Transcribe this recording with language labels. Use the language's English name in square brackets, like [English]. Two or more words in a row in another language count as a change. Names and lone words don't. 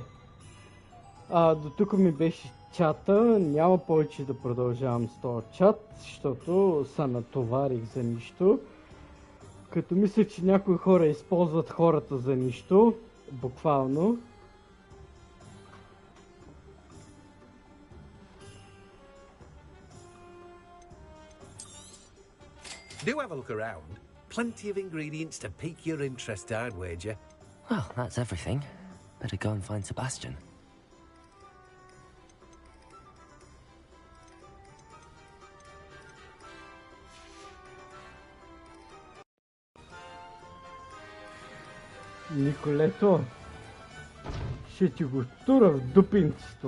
[Bulgarian] До тук ми беше чата, няма повече да продължавам с този чат, защото се натоварих за нищо. Като мисля, че някои хора използват хората за нищо, буквално. [English] Do have a look around. Plenty of ingredients to pique your interest, I'd wager. Well, that's everything. Better go and find Sebastian. [Bulgarian] Николето, ще ти го тура в дупинцето.